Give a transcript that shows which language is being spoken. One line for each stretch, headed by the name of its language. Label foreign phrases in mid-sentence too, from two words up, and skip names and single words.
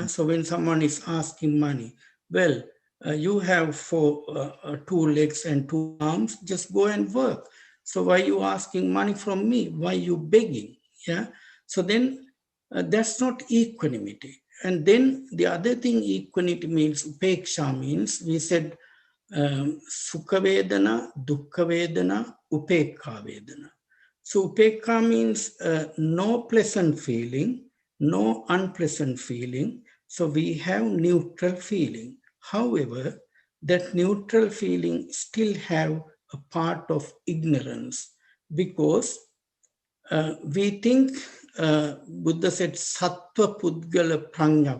English: So when someone is asking money, well, you have two legs and two arms, just go and work. So why you asking money from me? Why you begging? Yeah. So then that's not equanimity. And then the other thing equanimity means, upeksha means, we said
Pali: sukha vedana, dukkha vedana, upekha vedana.
English: So upekha means no pleasant feeling, no unpleasant feeling. So we have neutral feeling. However, that neutral feeling still have a part of ignorance, because we think Buddha said
Sanskrit: sattva pudgala prajnapti.